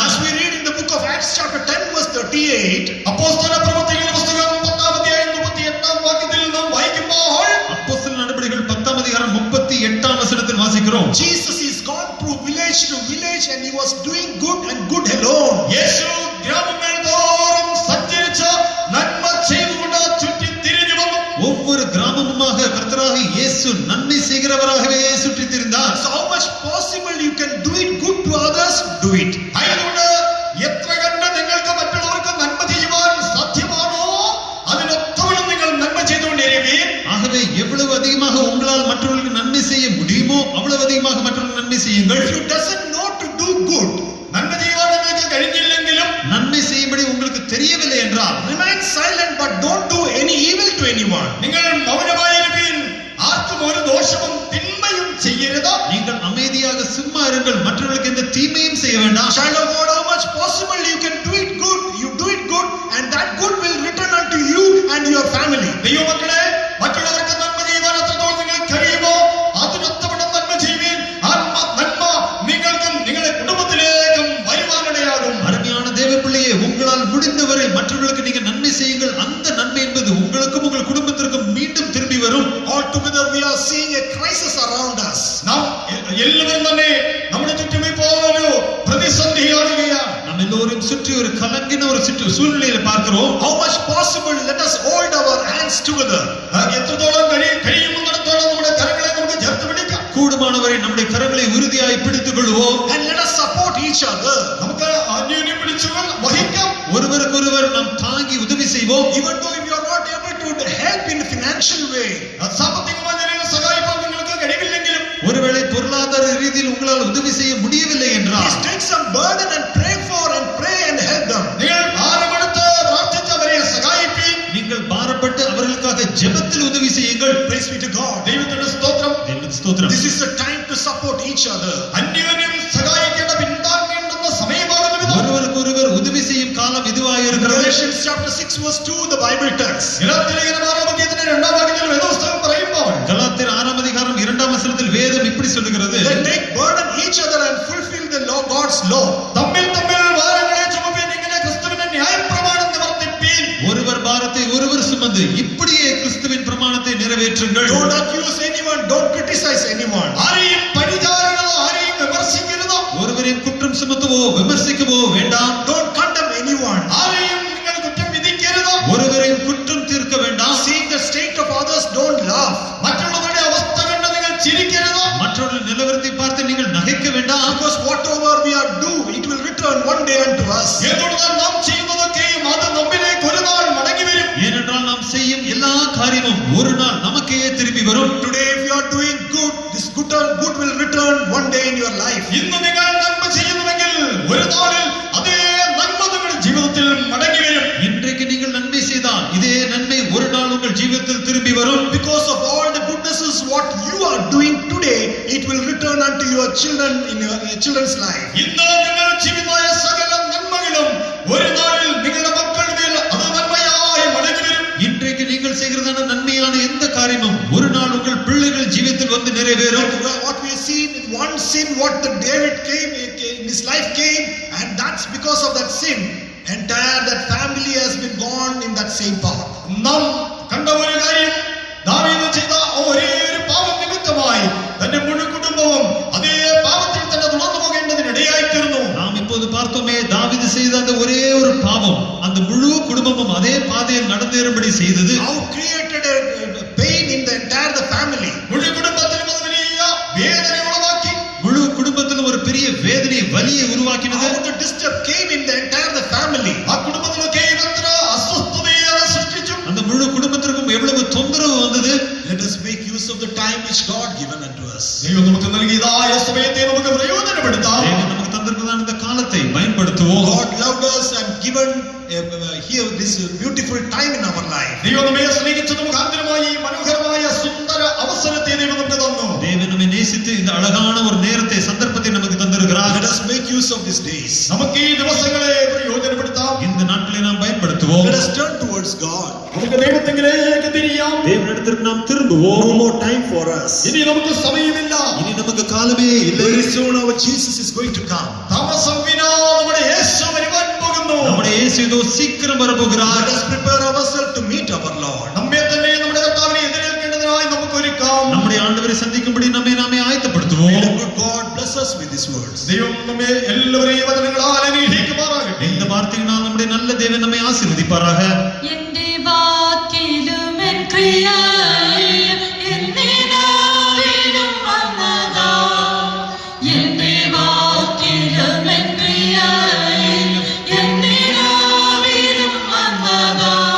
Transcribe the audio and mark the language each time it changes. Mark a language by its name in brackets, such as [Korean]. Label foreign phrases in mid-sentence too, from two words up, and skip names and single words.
[English] As we read in the book of Acts chapter 10 verse 38, [Malayalam] അപ്പോസ്തല പ്രവൃത്തികളുടെ പുസ്തകം 10-ാം അധ്യായം 38-ാം വാക്യത്തിൽ നാം വായിക്കുമ്പോൾ [Tamil] அப்போஸ்தல நடபடிகள் 10-ാം அதிகாரம் 38-ാം വചനത്തിൽ വാസിக்கிறோம். [English] Jesus is gone through village to village and he was doing good and good alone. [Malayalam] യേശു ഗ്രാമങ്ങൾ തോറും സഞ്ചരിച്ച് നന്മ ചെയ്തുകൊണ്ട് ചുറ്റിത്തിരിഞ്ഞു വന്നു. [Tamil] ஒவ்வொரு கிராமமுமாக கர்த்தராக இயேசு நன்மை செய்கிறவராகவே சுற்றி திரிந்தார். [English] So how much possible you can do it good to others, do it. [Malayalam] ആയതുകൊണ്ട് എത്ര കണ്ട് നിങ്ങൾക്ക് മറ്റുള്ളവർക്ക് നന്മ ചെയ്യുവാൻ സാധ്യമാണോ അതിനൊത്തവണ്ണം നിങ്ങൾ നന്മ ചെയ്തുകൊണ്ടിരിപ്പീൻ. [Tamil] ஆகவே எவ்வளவு அதிகமாக உங்களால் மற்றவர்களுக்கு நன்மை செய்ய முடியுமோ அவ்வளவு அதிகமாக மற்றவர்களுக்கு நன்மை செய்யுங்கள். [English] If you doesn't know to do good, [Malayalam] നന്മ ചെയ്യുവാൻ നിങ്ങൾക്ക് കഴിഞ്ഞില്ലെങ്കിലും, [Tamil] நன்மை செய்யும்படி உங்களுக்கு தெரியவில்லை என்றால் [English] remain silent but don't do any evil to anyone. [Malayalam] നിങ്ങൾ മൗനമായിരിപ്പീൻ. ആർക്കും ഒരു ദോഷവും തിന്മയും ചെയ്യരുത്. [Tamil] நீங்கள் அமைதியாக சும்மா இருங்கள், மற்றவர்களுக்கு எந்த தீமையும் செய்ய வேண்டாம். [English] Child of God, how much possible you can do it good, you do it good and that good will return unto you and your family. [Malayalam] ദൈവമക്കളെ, മറ്റുള്ളവർക്ക് നന്മ ചെയ്യുവാൻ എത്രത്തോളം നിങ്ങൾ കഴിയുമോ അതിനൊത്തവണ്ണം നന്മ ചെയ്യുവീൻ. നന്മ നിങ്ങൾക്കും നിങ്ങളുടെ കുടുംബത്തിലേക്കും வருவானிடையாகும். [Tamil] அருமையான தேவ பிள்ளையே, உங்களால் முடிந்தவரை மற்றவர்களுக்கு நீங்க நன்மை செய்யுங்கள். அந்த நன்மை என்பது உங்கள் வரும். [English] Altogether we are seeing a crisis around us. [Malayalam] നാം എല്ലാവരും തന്നെ നമ്മുടെ ചുറ്റും ഇപ്പോൾ ഒരു പ്രതിസന്ധി കാണുകയാണ്. [Tamil] நாம் எல்லோரும் சுற்றி ஒரு கலங்கின ஒரு சூழ்நிலையில பார்க்கிறோம். [English] How much possible, let us hold our hands together. [Malayalam] എത്രത്തോളം കഴിയുന്നിടത്തോളം നമ്മുടെ കരങ്ങളെ നമുക്ക് ചേർത്ത് പിടിക്കാം. [Tamil] கூடுமானவரை நம்முடைய கரங்களை உறுதியாய் பிடித்துக் கொள்வோம். [English] And let us support each other. [Malayalam] നമുക്ക് അന്യോന്യം പിടിച്ചു വഹിക്കാം. [Tamil] ஒருவருக்கொருவர் நாம் தாங்கி உதவி செய்வோம். [English] Even though if you are not able to help in a financial way, [Malayalam] സാമ്പത്തികമായ നിലയിൽ സഹായിക്കാൻ നിങ്ങൾക്ക് കഴിവില്ലെങ്കിലും, [Tamil] ஒருவேளை பொருளாதார ரீதியில் உங்களால் உதவி செய்ய முடியவில்லை என்றால், [English] please take some burden and pray and help them. [Malayalam] നിങ്ങൾ ഭാരമെടുത്ത് പ്രാർത്ഥിച്ച് അവരെ സഹായിപ്പീൻ. [Tamil] நீங்கள் பாரப்பட்டு அவர்களுக்காக ஜெபத்தில் உதவி செய்யுங்கள். [English] Praise be to God. [Malayalam] ദൈവത്തിന്റെ സ്തോത്രം. [Tamil] தேவனுக்கு ஸ்தோத்திரம். [English] This is the time to support each other. [Malayalam] അന്യോന്യം സഹായിക്കേണ്ട പിന്താങ്ങേണ്ടുന്ന സമയമാകുന്ന വിധം [Tamil] ஒருவருக்கொருவர் உதவி செய்யும் காலம் இதுவாக இருக்கிறது. [English] Galatians chapter 6 verse 2 the Bible tells. [Malayalam] ഗലാത്യലേഖനം 6-ാം അധ്യായത്തിന്റെ 2-ാം വാക്യത്തിൽ വേദപുസ്തകം പറയുമ്പോൾ, [Tamil] கலாத்தியர் 6-ாம் அதிகாரம் 2-ாம் வசனத்தில் வேதம் இப்படி சொல்லுகிறது. [English] They take burden each other and fulfill the law, God's law. [Malayalam] തമ്മിൽ ഭാരങ്ങളെ ചുമപ്പീൻ, ഇങ്ങനെ ക്രിസ്തുവിന്റെ ന്യായപ്രമാണം നിവർത്തിപ്പീൻ. [Tamil] ஒருவர் பாரத்தை ஒருவர் சுமந்து இப்படியே கிறிஸ்துவின் பிரமாணத்தை நிறைவேற்றுங்கள். [English] Don't accuse anyone, don't criticize anyone. [Malayalam] ആരെയും പഴിചാരരുതോ, ആരെയും വിമർശിക്കരുതോ, [Tamil] ஒருவரையும் குற்றம் சுமத்தவோ விமர்சிக்கவோ வேண்டாம். [English] Don't condemn anyone. [Malayalam] ആരെയും നിങ്ങൾ കുറ്റം വിധിക്കരുതോ, [Tamil] ஒருவரையும் குற்றம் தீர்க்க வேண்டாம். [English] Seeing the state of others, don't laugh. [Malayalam] മറ്റുള്ളവരുടെ അവസ്ഥ കണ്ട് നിങ്ങൾ ചിരിക്കരുതോ, [Tamil] மற்றவர்கள் நிலவரத்தை பார்த்து நீங்கள் நகைக்க வேண்டாம். [English] Because whatever we are do, it will return one day unto us. [Malayalam] എന്തുകൊണ്ടാൽ നാം ചെയ്യുന്നതൊക്കെയും അത് നമ്മിലേക്ക് ഒരു നാൾ മടങ്ങി വരും. [Tamil] ஏனென்றால் நாம் செய்யும் எல்லா காரியமும் ஒரு நாள் நமக்கே திரும்பி வரும். [English] Today if you are doing good, this good will return one day in your life. [Malayalam] ഇന്ന് നിങ്ങൾ നന്മ ചെയ്യുന്നുവെങ്കിൽ ഒരു നാളിൽ അതേ നന്മ നിങ്ങളുടെ ജീവിതത്തിൽ മടങ്ങി വരും. [Tamil] இன்றைக்கு நீங்கள் நன்மை செய்தால் இதே நன்மை ஒரு நாள் உங்கள் ஜீவிதத்தில் திரும்பி வரும். [English] Because of all the goodnesses what you are doing today, it will return unto your children in your children's life. [Malayalam] ഇന്ന് നിങ്ങൾ ജീവിതമായ സകല നന്മകളും ഒരു നാളിൽ നിങ്ങളുടെ മക്കളുടെ മേൽ അത് നന്മയായി മടങ്ങി വരും. [Tamil] இன்றைக்கு நீங்கள் செய்கிறதான நன்மையான எந்த காரியமும் ஒரு நாள் உங்கள் பிள்ளைகள் ஜீவிதத்தில் வந்து நிறைவேறும். [English] What we see in one sin, what the David came in his life came, and that's because of that sin. Entire that family has been gone in that same path. [Malayalam] നാം കണ്ട ഒരു കാര്യം, ദാവീദ് ചെയ്ത ഒരേ ഒരു പാപം നിമിത്തമായി തന്റെ മുഴുവൻ കുടുംബവും അതേ പാപത്തിൽ തന്നെ തുടർന്നു പോകേണ്ടതിനിടയായി തീർന്നു. [Tamil] நாம் இப்போது பார்த்தோமே, தாவீது செய்த அந்த ஒரே ஒரு பாவம் அந்த முழு குடும்பமும் அதே பாதையில் நடந்தேறும்படி செய்தது. [English] How created a pain in the entire the family. [Malayalam] മുഴുവൻ കുടുംബത്തിലും അത് വലിയ വേദന ഉളവാക്കി. [Tamil] முழு குடும்பத்திலும் ஒரு பெரிய வேதனை வலியை உருவாக்கினது. [English] How the disturb came in the entire the family. [Malayalam] ആ കുടുംബത്തിലൊക്കെ എത്ര അസ്വസ്ഥതയെ അത് സൃഷ്ടിച്ചു. [Tamil] அந்த முழு குடும்பத்திற்கும் எவ்வளவு தொந்தரவு வந்தது. [English] Let us make use of the time which God given unto us. [Malayalam] ദൈവം നമുക്ക് നൽകിയതായ സമയത്തെ നമുക്ക് പ്രയോജനപ്പെടുത്താം. [Tamil] தேவன் நமக்கு தந்திருக்கிறதான இந்த காலத்தை பயன்படுத்துவோம். [English] God loved us and given here this beautiful time in our life. [Malayalam] ദൈവം നമ്മെ സ്നേഹിച്ചത് മുഖാന്തരമായി മനോഹരമായ സുന്ദര അവസരത്തെ ദൈവം നമുക്ക് തന്നു. [Tamil] தேவன் நம்மை நேசித்து இந்த அழகான ஒரு நேரத்தை சந்தர்ப்பத்தை நமக்கு தந்திருக்கிறார். [English] Let us make use of these days. [Malayalam] നമുക്ക് ഈ ദിവസങ്ങളെ പ്രയോജനപ്പെടുത്താം. [Tamil] இந்த நாட்களை நாம் பயன்படுத்துவோம். [English] Let us turn towards God. [Malayalam] നമുക്ക് ദൈവത്തിലേക്ക് തിരിയാം. [Tamil] தேவனிடத்திற்கு நாம் திரும்புவோம். [English] No more time for us. [Malayalam] ഇനി നമുക്ക് സമയമില്ല. [Tamil] இனி நமக்கு காலமே இல்லை. [English] Very soon our Jesus is going to come. [Malayalam] താമസം വിനാ നമ്മുടെ യേശു വരുവാൻ പോകുന്നു. [Tamil] நம்முடைய இயேசு இதோ சீக்கிரம் வரப்போகிறார். [English] Let us prepare ourselves to meet our Lord. [Malayalam] നമ്മെ തന്നെ നമ്മുടെ കർത്താവിനെ എതിരേൽക്കേണ്ടതിനായി നമുക്ക് ഒരുക്കാം. [Tamil] நம்முடைய ஆண்டவரை சந்திக்கும்படி நம்மை நாமே [English] May [Tamil] ஆயத்தப்படுத்துவோம். [English] the good God bless us with these words. [Malayalam] ദൈവം നമ്മെ എല്ലാവരെയും വചനങ്ങളാൽ അനുഗ്രഹിക്കുമാറാകട്ടെ. [Tamil] இந்த வார்த்தையினால் நம்முடைய நல்ல தேவன் நம்மை ஆசீர்வதிப்பாராக. [Malayalam] എന്റെ വാക്കിലും എൻ ക്രിയയിലും എന്റെ നാവിലും വന്നതാ. എന്റെ വാക്കിലും എൻ ക്രിയയിലും എന്റെ നാവിലും വന്നതാ.